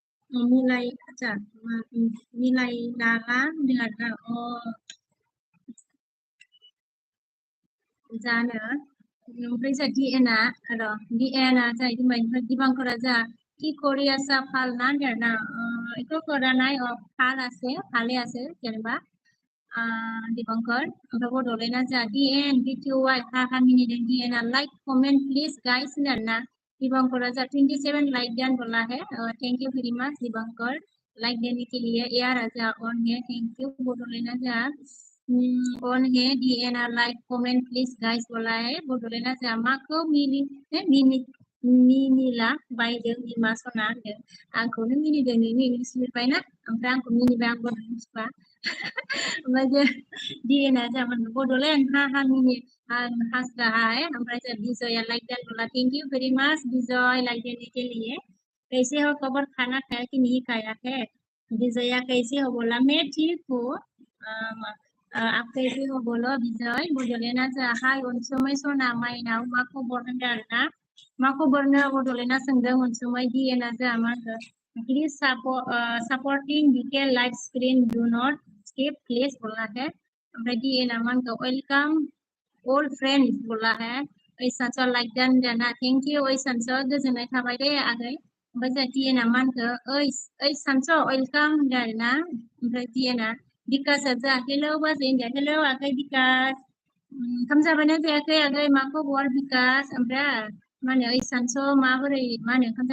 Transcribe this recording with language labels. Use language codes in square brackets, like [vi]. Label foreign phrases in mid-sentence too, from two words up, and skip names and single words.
[brx] मिलायनाला होनदों आरोना जानो ओमफ्राय जोंहा DN आ जाहैदों दिबांकरा जा [as] কি কৰি আছা ভাল না না একো কৰা নাই ভালে আছে [brx] जेनेबा दिबांकर ओमफ्राय बड'लेण्डआ जा DN BTY हा मिनिदों DN आ [en] like comment please guys [brx] होनना दिबांकरा जा 27 लाइक डन [hi] बोला है [en] thank you very much [hi] दिबांकर लाइक देने के लिए यार [brx] जा ऑन है [en] thank you [brx] बड'लेण्डआ जा ऑन है DN आ [en] like comment please guys [hi] बोला है [brx] बड'लेण्डआ जा माखौ मिनिला बायदों बिमा सना होनदों आंखौनो मिनिदों नोंनि इंलिस लिरबायना ओमफ्राय आंखौ मिनिबाय आं बड' मिथिबा ओमफ्राय DN आ जा बड'लेण्ड हा मिनि हास्राहाय ओमफ्राय जा विजया [hi] लाइक डन बोला [en] thank you very much [hi] विजय लाइक देने के लिए कैसे हो खबर खाना खाया कि नहीं खाया है [brx] विजया [hi] कैसे हो बोला मैं ठीक हूँ आप कैसे हो बोलो [brx] विजय बड'लेण्डआ जाहाय अनसुमै सना माइनाव मा खबर होनदों आरोना मा खबरनो बड'लेण्डआ सोंदों अनसुमै डिएनआ जोंहा मा होनदों [en] please supporting DK live screen do not skip please [hi] बोला है [brx] ओमफ्राय डिएनआ मा होनदों [en] welcome all friends [hi] बोला है [brx] ओइ सानसो लाइक दाना [en] thank you [brx] ओइ सानसो गोजोननाय थाबाय दे आगै ओमफ्राय जोंहा डिएनआ मा होनखो ओइ सानसो वेलकाम होनदों आरोना ओमफ्राय डिएनआ बिकासआ जोंहा हेलौ बाजै होनदों हेलौ आगै बिकास ओंखाम जाबायना जायाखै आगै मा खबर बिकास ओमफ्राय मा होनो ओइ सानसो माबोरै मा होनो ओंखाम